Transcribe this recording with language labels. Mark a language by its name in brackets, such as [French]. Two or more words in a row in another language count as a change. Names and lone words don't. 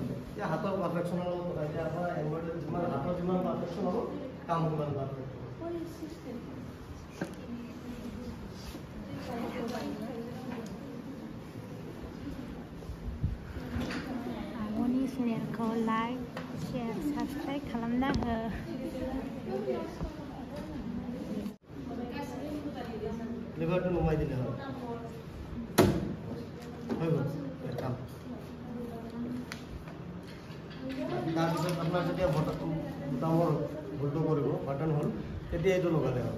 [Assamese] এতিয়া হাতৰ পাৰফেকশ্যনৰ লগত কথা, এতিয়া আপোনাৰ এম্ব্ৰইডাৰী যিমান হাতৰ যিমান পাৰফেকশ্যন হ'ব কাম সিমান পাৰফেক্ট হ'ব। [Bodo] channelखौ [English] like share subscribe [Bodo] खालामना हो। [Assamese] লিভাৰটো নমাই দিলে হ'ল, হৈ গ'ল কাম। তাৰপিছত আপোনাৰ যেতিয়া বুটামৰ ভুলটো কৰিব বাটন হ'ল, তেতিয়া এইটো লগালে হ'ল।